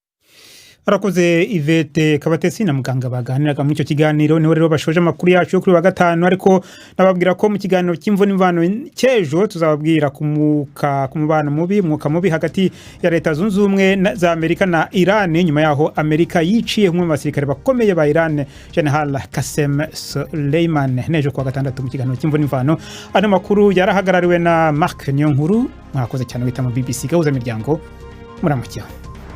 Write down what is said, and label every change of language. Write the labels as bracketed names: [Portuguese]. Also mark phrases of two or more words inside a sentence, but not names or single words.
[Rundi] Arakoze Yvette Kabatesi na muganga baganiraga muri icyo kiganiro. Niho rero bashoje amakuru yacu yo kuri wa gatanu, ariko nababwira ko mu kiganiro cy'imvo n'imvano cyejo tuzababwira ku mubano mubi, mwuka mubi hagati ya Leta Zunze Ubumwe za Amerika na Iran, nyuma yaho Amerika yiciye umwe mu basirikare bakomeye ba Iran, General Qasem Soleimani, nejo kwa gatandatu mu kiganiro cy'imvo n'imvano. Ano makuru yarahagarariwe na Mark Nyonkuru. Mwakoze cyane wita mu BBC Gahuza Miryango. Muramukiyeho.